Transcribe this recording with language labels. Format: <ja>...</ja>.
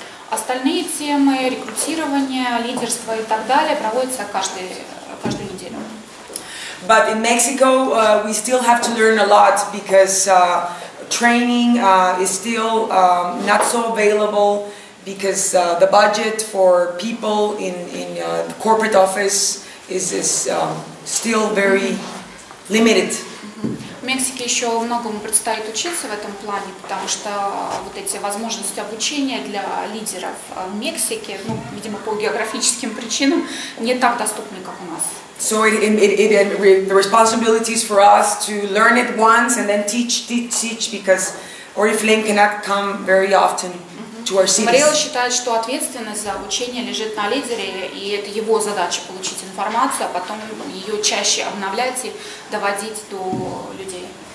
<ru>Остальные темы, рекрутирование, лидерство и так далее, проводятся каждую неделю.</ru> <en>But in Mexico, we still have to learn a lot because training is still not so available, because the budget for people in the corporate office is still very limited.</en> <ru>В Мексике еще многому предстоит учиться в этом плане, потому что вот эти возможности обучения для лидеров в Мексике, ну, видимо, по географическим причинам, не так доступны, как у нас.</ru> <en>So the responsibilities for us to learn it once and then teach, because Oriflэйm cannot come very often to our cities.</en> <ru>Мариэлла считает, что ответственность за обучение лежит на лидере, и это его задача получить информацию, а потом ее чаще обновлять и доводить до людей.</ru>